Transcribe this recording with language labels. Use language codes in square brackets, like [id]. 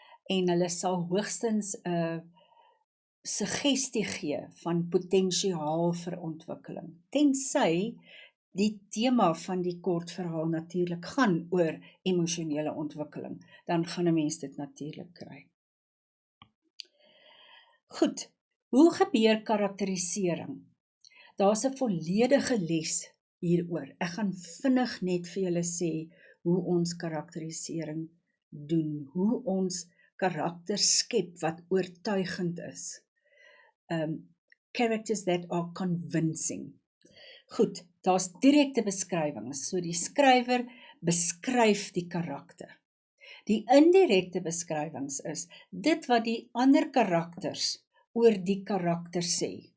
[af] En hulle sal hoogstens 'n suggestie gee van potensiaal vir ontwikkeling. Tensy die tema van die kortverhaal natuurlik gaan oor emosionele ontwikkeling, dan gaan 'n mens dit natuurlik kry. Goed, hoe gebeur karakterisering? Daar's 'n volledige les hieroor. Ek gaan vinnig net vir julle sê hoe ons karakterisering doen, hoe ons karakters skep wat oortuigend is. [en] Characters that are convincing. [af] Goed, daar's direkte beskrywings, so die skrywer beskryf die karakter. Die indirekte beskrywings is dit wat die ander karakters oor die karakter sê.